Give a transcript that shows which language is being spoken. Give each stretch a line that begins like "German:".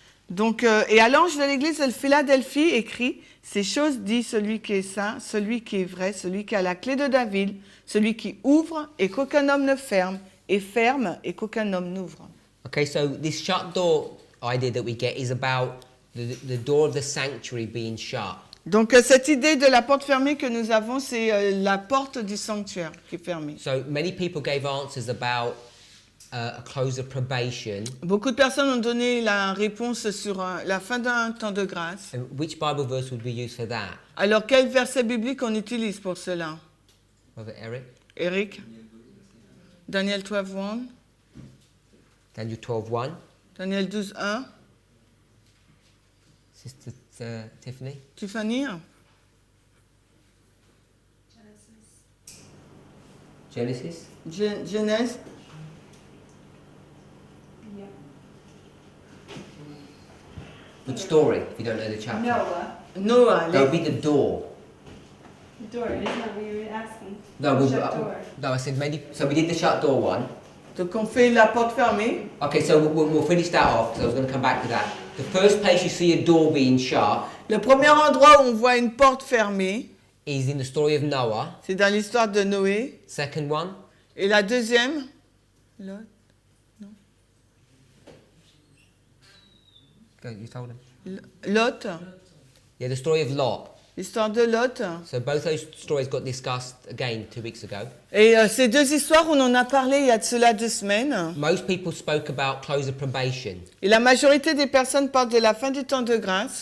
French: Donc, et à l'ange de l'église de Philadelphie écrit: ces choses dit celui qui est saint, celui qui est vrai, celui qui a la clé de David, celui qui ouvre et qu'aucun homme ne ferme, et ferme et qu'aucun homme n'ouvre.
English: Okay, so this shut door idea that we get is about the door of the sanctuary being shut.
French: Donc, cette idée de la porte fermée que nous avons, c'est la porte du sanctuaire qui est fermée.
English: So many people gave answers about a close of probation.
French: Beaucoup de personnes ont donné la réponse sur la fin d'un temps de grâce.
English: And which Bible verse would we use for that?
French: Alors, quel verset biblique on utilise pour cela?
English: Brother Eric? Eric? Daniel 12:1. Daniel 12:1. Daniel 12:1. Sister Tiffany? Tiffany? Genesis?
French: Genèse?
English: Which story, if you don't know the chapter? Noah. That would be the door. Door, isn't that what you were asking? No, Shut door. no, I said many. So we did the shut door one.
French: Donc on fait la porte fermée.
English: Okay, so we'll finish that off because I was going to come back to that. The first place you see a door being shut
French: Le premier endroit où on voit une porte fermée,
English: is in the story of Noah.
French: c'est dans l'histoire de Noé.
English: Second one,
French: Et la deuxième? Lot.
English: go, you told him. Lot. Yeah, the story of Lot.
French: L'histoire de Lot.
English: So both those stories got discussed again 2 weeks ago.
French: Et ces deux histoires, on en a parlé il y a de cela 2 semaines.
English: Most people spoke about close of probation.
French: Et la majorité des personnes parlent de la fin du temps de grâce.